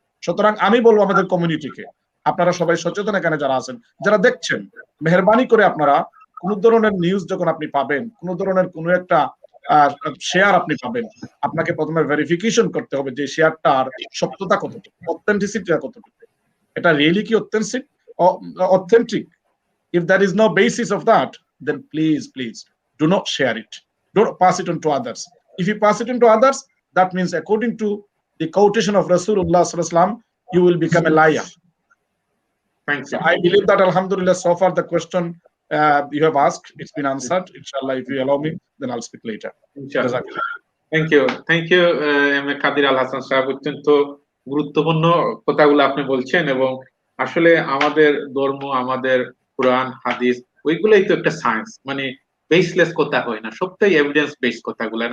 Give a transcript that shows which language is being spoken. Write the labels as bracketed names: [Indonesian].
[Bangla] সুতরাং আমি বলবো আমাদের কমিউনিটিকে, আপনারা সবাই সচেতন এখানে যারা আছেন, যারা দেখছেন, মেহেরবানি করে আপনারা কোন ধরনের নিউজ যখন আপনি পাবেন, কোন ধরনের কোন একটা শেয়ার আপনি পাবেন, আপনাকে প্রথমে ভেরিফিকেশন করতে হবে যে শেয়ারটার সত্যতা কতটুকু, অথেন্টিসিটিটা কতটুকু, এটা রিয়েলি কি authentic. [English] If there is no basis of that, then please do not share it. Don't pass it on to others. If you pass it on to others, that means according to the quotation of Rasulullah sallallahu alaihi wasallam, you will become a liar. Thank you. So I believe that alhamdulillah so far the question you have asked, it's been answered. Inshallah, if you allow me, then I'll speak later. Inshallah. Thank you [Bangla] M A Kadir Al Hasan সাহেব, অত্যন্ত গুরুত্বপূর্ণ কথাগুলো আপনি বলছেন। এবং আসলে আমাদের ধর্ম, আমাদের কোরআন হাদিস, ওইগুলোই তো একটা সায়েন্স, মানে বেসলেস কথা হয় না, সবটাই এভিডেন্স বেস কথাগুলো।